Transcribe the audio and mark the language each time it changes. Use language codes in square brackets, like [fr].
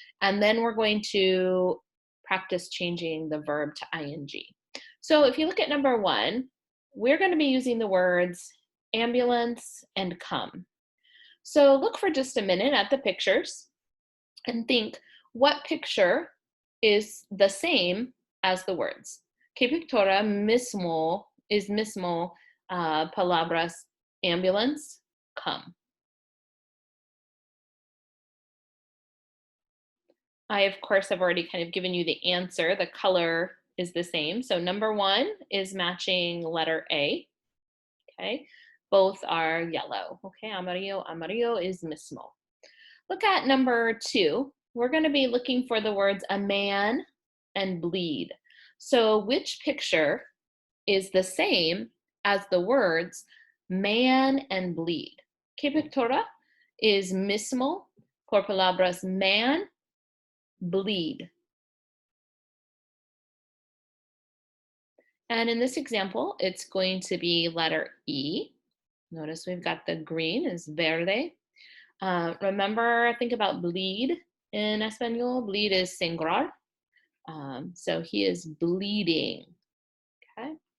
[en] And then we're going to practice changing the verb to ing. So if you look at number 1, we're gonna be using the words ambulance and come. So look for just a minute at the pictures and think what picture is the same as the words. [es] ¿Qué pictura mismo is mismo palabras ambulance, come? [en] I, of course, have already kind of given you the answer. The color is the same. So number 1 is matching letter A, okay? Both are yellow, okay? [es] Amarillo, amarillo is mismo. [en] Look at number 2. We're gonna be looking for the words a man and bleed. So which picture is the same as the words man and bleed? [es] ¿Qué pictura is mismo por palabras man, bleed? [en] And in this example, it's going to be letter E. Notice we've got the green is verde. Remember, think about bleed in Espanol. Bleed is sangrar. So he is bleeding, okay?